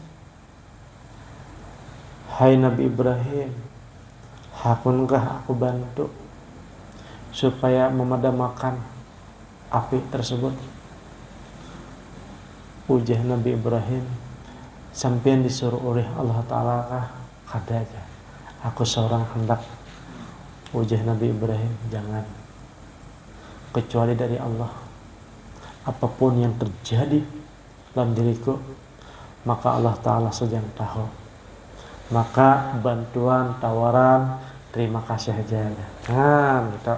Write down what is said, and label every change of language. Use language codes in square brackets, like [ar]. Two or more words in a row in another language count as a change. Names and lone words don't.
[bjn] Hai Nabi Ibrahim, hakunkah aku bantu supaya memadamkan api tersebut? Ujah Nabi Ibrahim, sampean disuruh oleh Allah Ta'ala kah? Kada aja, aku seorang hendak. Ujah Nabi Ibrahim, [id] jangan, kecuali dari Allah. Apapun yang terjadi dalam diriku, maka Allah Ta'ala saja yang tahu. Maka bantuan, tawaran, terima kasih aja. Nah, gitu.